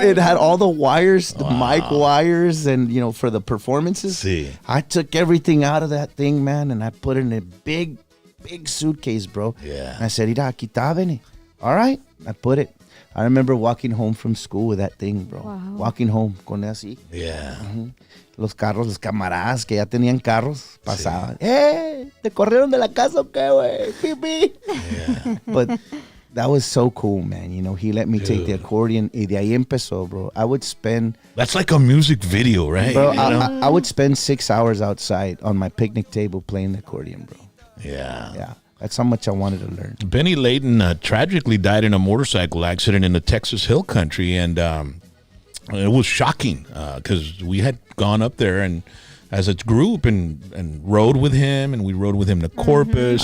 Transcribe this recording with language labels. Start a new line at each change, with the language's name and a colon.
English: it had all the wires, the mic wires, and, you know, for the performances.
Spanish: Sí.
English: I took everything out of that thing, man, and I put it in a big suitcase, bro. Yeah. And I said,
Spanish: "Ira, aquí está, vene."
English: All right. I put it. I remember walking home from school with that thing, bro. Wow. Walking home
Spanish: con así.
English: Yeah.
Spanish: Los carros, los camaradas que ya tenían carros, pasaban. Sí. ¿Te corrieron de la casa o qué, güey? Pipi.
English: Yeah. But that was so cool, man. You know, he let me take the accordion.
Spanish: Y de ahí empezó, bro.
English: I would spend... That's like a music video, right? Bro, You know? I would spend 6 hours outside on my picnic table playing the accordion, bro. Yeah. Yeah. That's how much I wanted to learn. Benny Layton tragically died in a motorcycle accident in the Texas Hill Country, and it was shocking because we had gone up there and as a group and rode with him, and we rode with him to Corpus.